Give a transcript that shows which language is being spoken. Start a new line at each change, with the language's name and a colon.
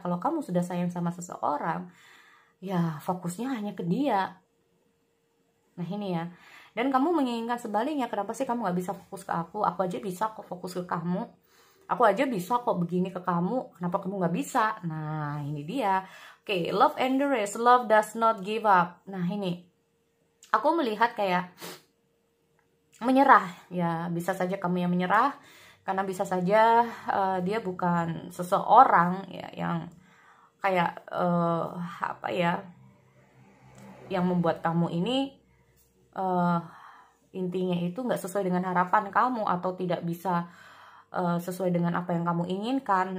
Indonesian: Kalau kamu sudah sayang sama seseorang, ya fokusnya hanya ke dia. Nah ini ya. Dan kamu menginginkan sebaliknya, kenapa sih kamu nggak bisa fokus ke aku? Aku aja bisa kok fokus ke kamu. Aku aja bisa kok begini ke kamu, kenapa kamu nggak bisa? Nah ini dia.
English: Oke, love and the rest, love does not give up.
Indonesian: Nah ini, aku melihat kayak menyerah ya. Bisa saja kamu yang menyerah, karena bisa saja dia bukan seseorang ya yang kayak apa ya, yang membuat kamu ini intinya itu nggak sesuai dengan harapan kamu atau tidak bisa sesuai dengan apa yang kamu inginkan.